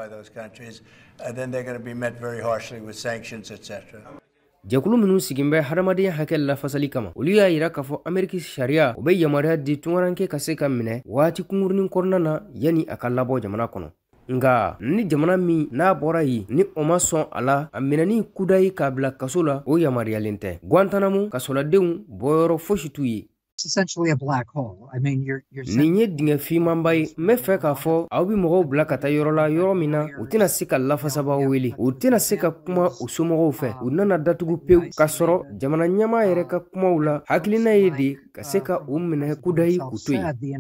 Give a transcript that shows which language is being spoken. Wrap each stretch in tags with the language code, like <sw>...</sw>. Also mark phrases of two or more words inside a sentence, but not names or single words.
<bm>jɛkulu minnu sigin bɛ hadamadenya hakɛ lafasali kama olu y'a yira k'a fɔ Ameriki sariya o be yamaruya di tungaranke ka se ka minɛ waati kungurunin kɔnɔna na yani a ka labɔ jamana kɔnɔ nga ni jamana min n'a bɔra yi ni o ma sɔn a la a minɛni kudayi k'a bila kaso la o yamaruyalen tɛ Guantanamo kasoladenw bɔyɔrɔ fosi t'u ye.</bm> <en>Essentially a black hole. I mean, you're</en> <bm>nin ye dingɛ fimanba ye n bɛ fɛ k'a fɔ aw bi mɔgɔw bila ka taa yɔrɔ la yɔrɔ min na u tɛna se ka lafasabaw wele u tɛna se ka kuma u somɔgɔw fɛ u nana datugu pewu k'a sɔrɔ jamana ɲɛma yɛrɛ ka kumaw la hakilina ye de ka se ka u minɛ kudayi k'u to yen.</bm>